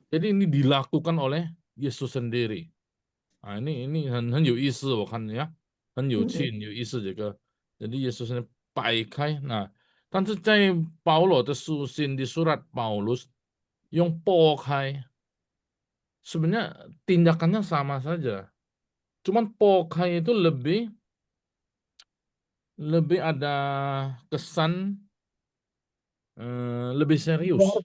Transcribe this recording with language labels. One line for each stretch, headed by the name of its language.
Indonesian: Jadi ini dilakukan oleh Yesus sendiri. Nah, ini
Chinese: 很有意思，我看呀，很有趣，很有意思这个。
Indonesian: Jadi Yesus ini 摆开，nah,
Chinese: 但是在保罗的书信
Indonesian: di surat Paulus
Chinese: 用拨开，
Indonesian: sebenarnya tindakannya sama saja. Cuman 拨开itu lebih ada kesan lebih serius.